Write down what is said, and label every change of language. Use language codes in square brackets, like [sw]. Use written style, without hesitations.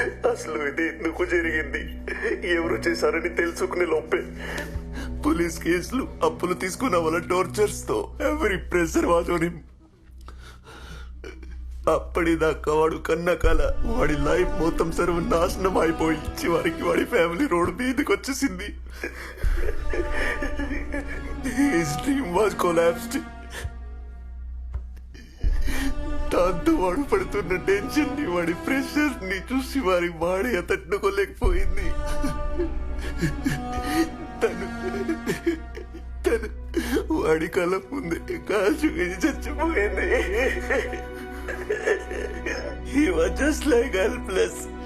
[te] అసలు ఇది ఎందుకు జరిగింది, ఎవరు చేశారని తెలుసుకునే లోపే పోలీస్ కేసులు, అప్పులు తీసుకున్న వాళ్ళ టార్చర్స్ తో ఎవరి ప్రెషర్ వాజోని. అప్పటిదాకా వాడు కన్న కల, వాడి లైఫ్ మొత్తం సర్వనాశనం అయిపోయి చివరికి వాడి ఫ్యామిలీ రోడ్ మీదకి వచ్చేసింది. [en] His dream was collapsed. [te] దాంతో వాడు పడుతున్న టెన్షన్ ని, వాడి ప్రెషర్ ని చూసి వాడి భార్య తట్టుకోలేకపోయింది. తను వాడి కళ్ళ ముందే కాల్చుకుని చచ్చిపోయింది. [en] He was just like helpless.